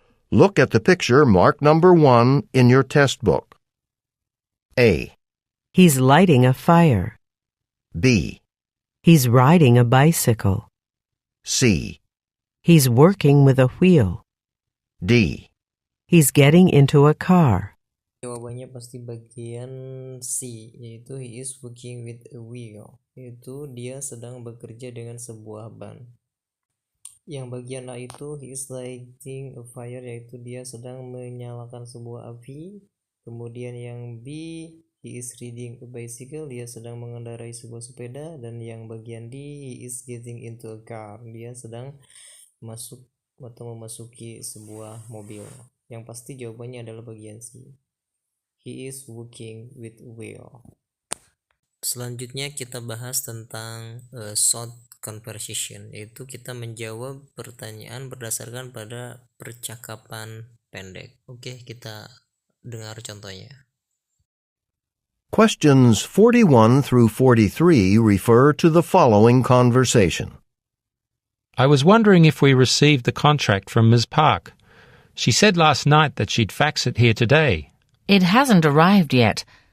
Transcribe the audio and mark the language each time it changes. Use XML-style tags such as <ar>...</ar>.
<en>Look at the picture marked number 1 in your test book. A. He's lighting a fire. B. He's riding a bicycle. C. He's working with a wheel. D. He's getting into a car.</en> <id>Jawabannya pasti bagian C, yaitu</id> <en>he is working with a wheel,</en> <id>yaitu dia sedang bekerja dengan sebuah ban. Yang bagian A itu</id> <en>he is lighting a fire,</en> <id>yaitu dia sedang menyalakan sebuah api. Kemudian yang B,</id> <en>he is riding a bicycle,</en> <id>dia sedang mengendarai sebuah sepeda. Dan yang bagian D,</id> <en>he is getting into a car,</en> <id>dia sedang masuk atau memasuki sebuah mobil. Yang pasti jawabannya adalah bagian C.</id> <en>He is working with wheel.</en> <id>Selanjutnya kita bahas tentang short conversation, yaitu kita menjawab pertanyaan berdasarkan pada percakapan pendek. Oke, kita dengar contohnya.</id> <en>Questions 41 through 43 refer to the following conversation. I was wondering if we received the contract from Ms. Park. She said last night that she'd fax it here today. It hasn't arrived yet.</en>